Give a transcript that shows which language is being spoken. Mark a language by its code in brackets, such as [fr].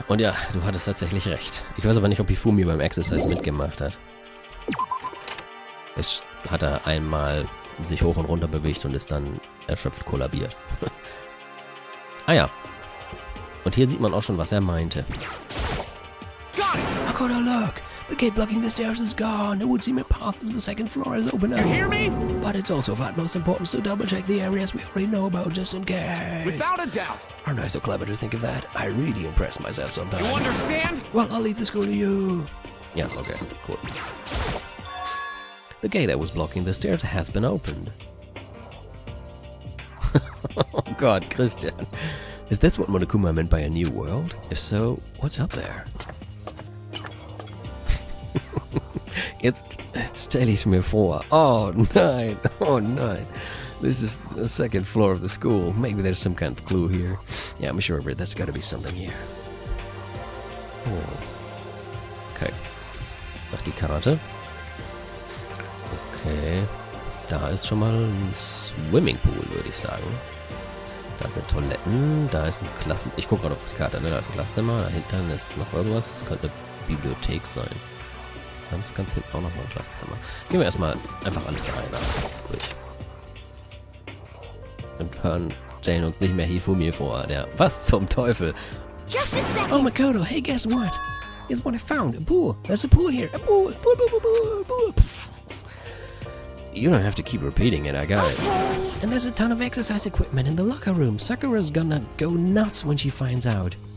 [de] Und ja, du hattest tatsächlich recht. Ich weiß aber nicht, ob Hifumi beim Exercise mitgemacht hat. Vielleicht hat er einmal sich hoch und runter bewegt und ist dann erschöpft kollabiert. Ah ja. Und hier sieht man auch schon, was er meinte. [en] I gotta look! The gate blocking the stairs is gone. It would seem a path to the second floor is open now. You hear me? But it's also of utmost importance to double-check the areas we already know about just in case. Without a doubt. Aren't I so clever to think of that? I really impress myself sometimes. You understand? Well, I'll leave the school to you. Yeah, okay, cool. The gate that was blocking the stairs has been opened. Oh god, Christian. Is this what Monokuma meant by a new world? If so, what's up there? [de] Jetzt stelle ich mir vor. Oh nein, oh nein. [en] This is the second floor of the school. Maybe there's some kind of clue here. Yeah, I'm sure there's gotta be something here. [de] Oh. Okay. Sagt die Karte. Okay. Da ist schon mal ein Swimmingpool, würde ich sagen. Da sind Toiletten, da ist ein Klassen... Ich gucke gerade auf die Karte, ne? Da ist ein Klassenzimmer, dahinter ist noch irgendwas. Das könnte eine Bibliothek sein. Dann ist ganz hinten auch noch mal ein Klassenzimmer. Gehen wir erstmal einfach alles da rein durch. Und hören Jane uns nicht mehr Hifumi vor. Der... Was zum Teufel? [en] Just a second. Oh, Makoto, hey, guess what? Guess what I found? A pool. There's a pool here. A pool. Pool, pool, pool, pool, pool. You don't have to keep repeating it, I got it. And there's a ton of exercise equipment in the locker room. Sakura's gonna go nuts when she finds out.